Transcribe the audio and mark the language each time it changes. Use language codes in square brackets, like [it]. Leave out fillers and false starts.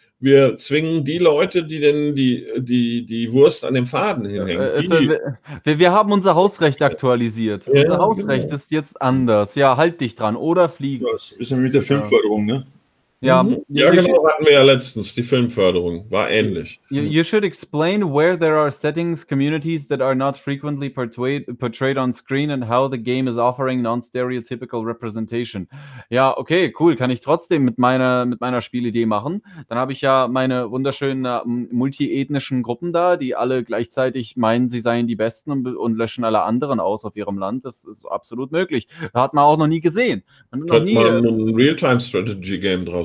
[de] Wir zwingen die Leute, die denn die Wurst an dem Faden hinhängen. Also, wir haben unser Hausrecht aktualisiert. Ja, unser Hausrecht ist jetzt anders. Ja, halt dich dran oder flieg. Ja, ist ein bisschen wie der Filmförderung, ne? Ja, genau, hatten wir ja letztens, die Filmförderung, war ähnlich. [en] You should explain where there are settings, communities that are not frequently portrayed on screen and how the game is offering non-stereotypical representation. [de] Ja, okay, cool, kann ich trotzdem mit meiner Spielidee machen. Dann habe ich ja meine wunderschönen multiethnischen Gruppen da, die alle gleichzeitig meinen, sie seien die Besten und löschen alle anderen aus auf ihrem Land. Das ist absolut möglich. Da hat man auch noch nie gesehen. Könnte man ein Real-Time-Strategy-Game drauf.